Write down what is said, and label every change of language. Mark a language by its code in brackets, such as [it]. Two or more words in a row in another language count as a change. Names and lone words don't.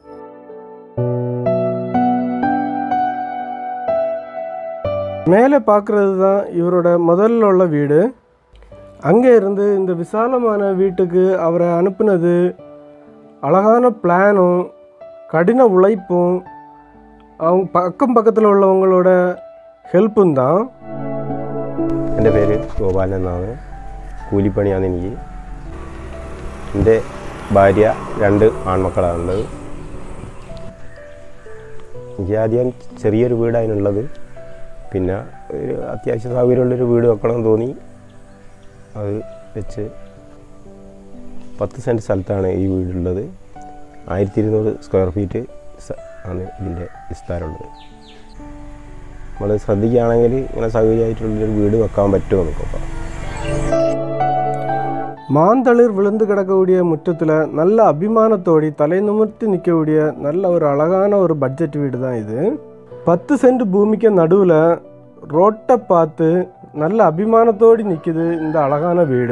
[ta] மேலே பார்க்குறது தான் இவரோட முதல்ல உள்ள வீடு. அங்கே இருந்து இந்த விசாலமான வீட்டுக்கு அவரை அனுப்புனது அழகான பிளானும் கடின உழைப்பும் அவங்க பக்கத்தில் உள்ளவங்களோட ஹெல்ப்பும் தான். [ml] എൻ്റെ പേര് ഗോപാലൻ എന്നാണ്. കൂലിപ്പണിയാണ് എനിക്ക്. എൻ്റെ ഭാര്യ 2 ആൺമക്കളാണുള്ളത്. എനിക്ക് ആദ്യം ചെറിയൊരു വീടായിരുന്നുള്ളത്. പിന്നെ ഒരു അത്യാവശ്യ സൗകര്യമുള്ളൊരു വീട് വെക്കണമെന്ന് തോന്നി. അത് വെച്ച് 10 സെൻറ്റ് സ്ഥലത്താണ് ഈ വീടുള്ളത്. 1200 [en] square feet [ml] ആണ് ഇതിൻ്റെ വിസ്താരമുള്ളത്. നമ്മൾ ശ്രദ്ധിക്കുകയാണെങ്കിൽ ഇങ്ങനെ സൗകര്യമായിട്ടുള്ളൊരു വീട് വെക്കാൻ പറ്റുമോ നമുക്കൊക്കെ. [ta] மாந்தளிர் விழுந்து கிடக்கக்கூடிய முற்றத்தில் நல்ல அபிமானத்தோடி தலை நிமிர்த்தி நிற்கக்கூடிய நல்ல ஒரு அழகான ஒரு பட்ஜெட் வீடு தான் இது. 10 சென்ட் பூமிக்கு நடுவில் ரோட்டை பார்த்து நல்ல அபிமானத்தோடு நிற்குது இந்த அழகான வீடு.